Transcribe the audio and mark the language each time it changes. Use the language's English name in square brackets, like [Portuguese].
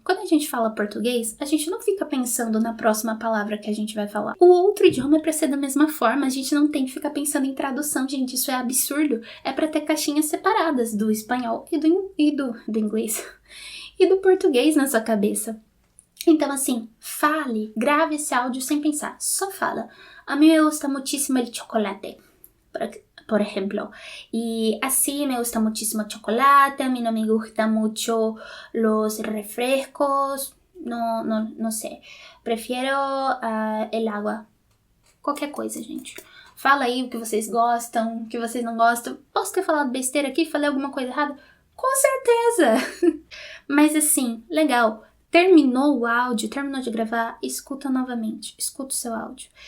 [Portuguese] Quando a gente fala português, a gente não fica pensando na próxima palavra que a gente vai falar. O outro idioma é pra ser da mesma forma, a gente não tem que ficar pensando em tradução, gente, isso é absurdo. É pra ter caixinhas separadas do espanhol e do inglês e do português na sua cabeça. Então, assim, fale, grave esse áudio sem pensar, só fala. [Spanish] A mí me gusta muchísimo el chocolate, por ejemplo. Y así me gusta muchísimo el chocolate, a mí no me gusta mucho los refrescos, no sé. Prefiero el agua. [Portuguese] Qualquer coisa, gente. Fala aí o que vocês gostam, o que vocês não gostam. Posso ter falado besteira aqui? Falei alguma coisa errada? Com certeza! Mas assim, legal. Terminou o áudio, terminou de gravar, escuta novamente, escuta o seu áudio.